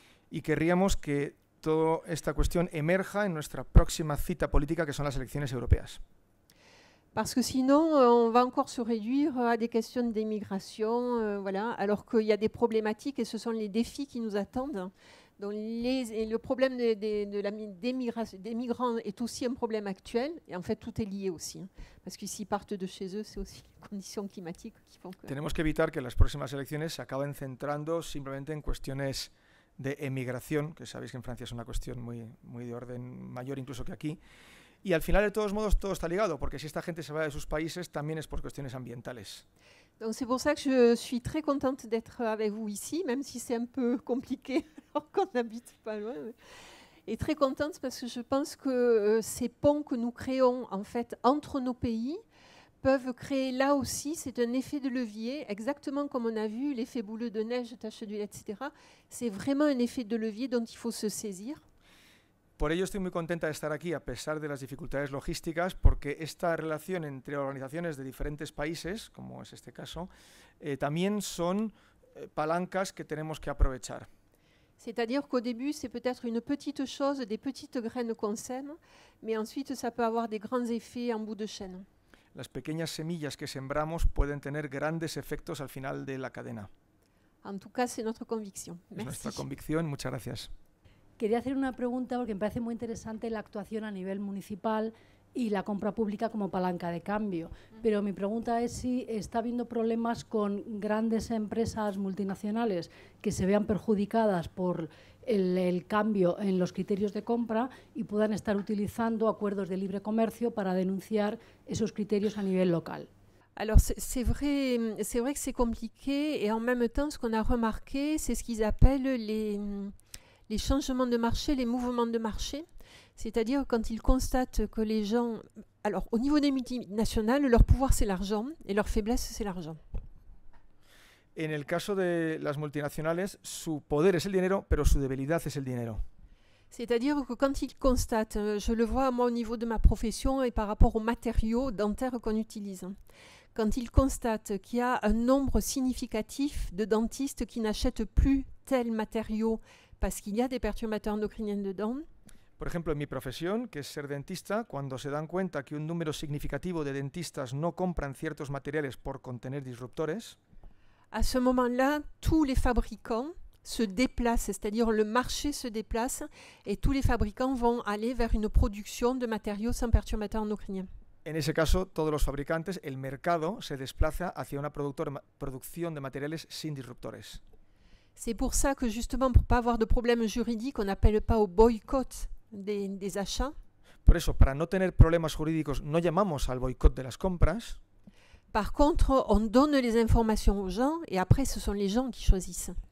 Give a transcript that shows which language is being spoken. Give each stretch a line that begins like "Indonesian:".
Spanish: Y querríamos que toda esta cuestión emerja en nuestra próxima cita política, que son las elecciones europeas.
French: Parce que sinon, on va encore se réduire à des questions d'immigration, voilà, alors qu'il y a des problématiques et ce sont les défis qui nous attendent. Donc le problème des migrants est aussi un problème actuel, et en fait tout est lié aussi, hein, parce que s'ils partent de chez eux, c'est aussi les conditions climatiques qui font que...
Spanish: Tenemos que evitar que las próximas elecciones se acaben centrando simplemente en cuestiones de emigración, que sabéis que en Francia es una cuestión muy de orden mayor incluso que aquí. Y al final, de todos modos, todo está ligado, porque si esta gente se va de sus países, también es por cuestiones ambientales.
French: Donc c'est pour ça que je suis très contente d'être avec vous ici, même si c'est un peu compliqué, alors qu'on n'habite pas loin. Et très contente parce que je pense que ces ponts que nous créons en fait entre nos pays peuvent créer là aussi, c'est un effet de levier, exactement comme on a vu l'effet boule de neige, tache d'huile, etc. C'est vraiment un effet de levier dont il faut se saisir.
Spanish: Por ello estoy muy contenta de estar aquí, a pesar de las dificultades logísticas, porque esta relación entre organizaciones de diferentes países, como es este caso, también son palancas que tenemos que aprovechar.
French: C'est-à-dire qu'au début, c'est peut-être une petite chose, des petites graines qu'on sème, mais ensuite, ça peut avoir des grands effets en bout de chaîne.
Spanish: Las pequeñas semillas que sembramos pueden tener grandes efectos al final de la cadena.
French: En tout cas, c'est notre conviction.
Spanish: Es
French: Merci.
Spanish: nuestra convicción. Muchas gracias. Quería hacer una pregunta porque me parece muy interesante la actuación a nivel municipal y la compra pública como palanca de cambio. Pero mi pregunta es si está habiendo problemas con grandes empresas multinacionales que se vean perjudicadas por el cambio en los criterios de compra y puedan estar utilizando acuerdos de libre comercio para denunciar esos criterios a nivel local.
French: Alors c'est vrai que c'est compliqué et en même temps, ce qu'on a remarqué, c'est ce qu'ils appellent les changements de marché, les mouvements de marché, c'est-à-dire quand ils constatent que les gens... Alors, au niveau des multinationales, leur pouvoir, c'est l'argent, et leur faiblesse, c'est l'argent.
Spanish: En el caso de las multinacionales, su poder es el dinero, pero su debilidad es el dinero.
French: C'est-à-dire que quand ils constatent, je le vois moi au niveau de ma profession et par rapport aux matériaux dentaires qu'on utilise, quand ils constatent qu'il y a un nombre significatif de dentistes qui n'achètent plus tel matériau parce qu'il y a des perturbateurs endocriniens dedans.
Spanish: Por ejemplo, en mi profesión, que es ser dentista, cuando se dan cuenta que un número significativo de dentistas no compran ciertos materiales por contener disruptores,
French: à ce moment-là, tous les fabricants se déplacent, c'est-à-dire le marché se déplace et tous les fabricants vont aller vers une production de matériaux sans perturbateurs endocriniens.
Spanish: en ese caso, todos los fabricantes, el mercado se desplaza hacia una producción de materiales sin disruptores.
French: C'est pour ça que justement, pour ne pas avoir de problème juridique, on n'appelle pas au boycott des achats.
Spanish: Por eso, para no tener problemas jurídicos, no llamamos al boicot de las compras.
French: Par contre, on donne les informations aux gens et après, ce sont les gens qui choisissent.